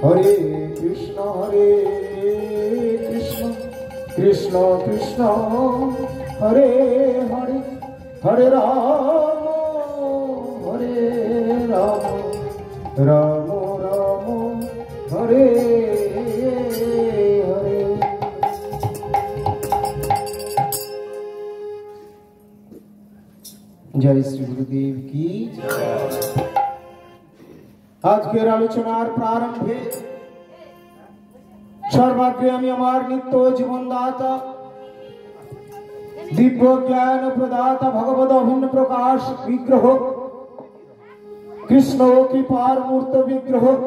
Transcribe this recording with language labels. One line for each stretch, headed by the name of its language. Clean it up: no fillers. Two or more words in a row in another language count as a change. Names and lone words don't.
Sanskrit: হরে কৃষ্ণ কৃষ্ণ কৃষ্ণ হরে হরে হরে রাম রাম রাম হরে হরে।
Bangla: জয় শ্রী গুরুদেব কি জয়। আজকের আলোচনার প্রারম্ভে সর্বাগ্রে আমি আমার নিত্য জীবনদাতা দিব্য জ্ঞান প্রদাতা ভগবত অভিন্ন প্রকাশ বিগ্রহ কৃষ্ণ কৃপার মূর্ত বিগ্রহ